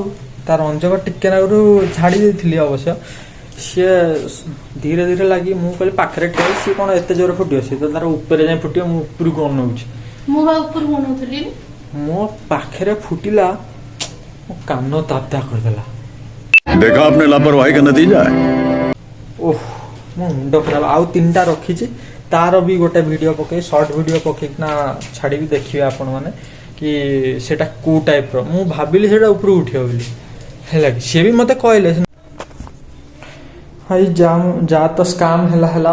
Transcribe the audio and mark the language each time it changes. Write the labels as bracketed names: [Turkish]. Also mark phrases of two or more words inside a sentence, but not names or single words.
[Odia] ତାର ଅଞ୍ଜକ ଟିକେ ନାଗୁରୁ ଛାଡ଼ି ଦେଇଥିଲି ଅବଶ୍ୟ, ସିଏ ଧୀରେ ଧୀରେ ଲାଗି। ମୁଁ କହିଲି ପାଖରେ ଠିଆ ହେଇଛି, ସିଏ କ'ଣ ଏତେ ଜୋରରେ ଫୁଟିବ, ସିଏ ତ ତାର ଉପରେ ଯାଇ ଫୁଟିବ। ମୁଁ ଉପରକୁ ଅନଉଛି, ମୋ ପାଖରେ ଫୁଟିଲା, ମୋ କାନ ତାତା କରିଦେଲା। [Hindi] देखा आपने लापरवाही का नतीजा है। [Odia] ଓହ ମୋ ମୁଣ୍ଡ ଖରାପ। ଆଉ 3ଟା ରଖିଛି, ତାର ବି ଗୋଟେ ଭିଡ଼ିଓ ପକେଇ ସର୍ଟ ଭିଡ଼ିଓ ପକେଇକିନା ଛାଡ଼ିବି, ଦେଖିବେ ଆପଣମାନେ କି ସେଇଟା କେଉଁ ଟାଇପ୍ର। ମୁଁ ଭାବିଲି ସେଇଟା ଉପରକୁ ଉଠିବ ବୋଲି ହେଲା କି, ସିଏ ବି ମୋତେ କହିଲେ। ଭାଇ ଯା ତ ସ୍କାମ୍ ହେଲା।